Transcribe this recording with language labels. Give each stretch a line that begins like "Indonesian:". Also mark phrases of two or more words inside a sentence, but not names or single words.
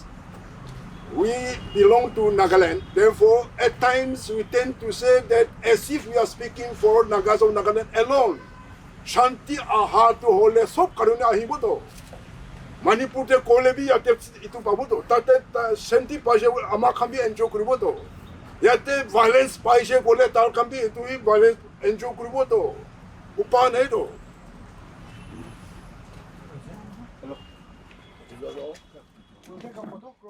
English: We belong to Nagaland, therefore at times we tend to say that as if we are speaking for Nagas of Nagaland alone.
Naga Pidgin: Shanti aha to hole sob karune ahiboto. Manipur te kole bi yate itu paboto. Tate shanti paje ama kambi enjoy kuriboto. Yate violence paje kole tar kambi itu violence enjoy kuriboto. Upa nahi do.
English: We'll take a photo.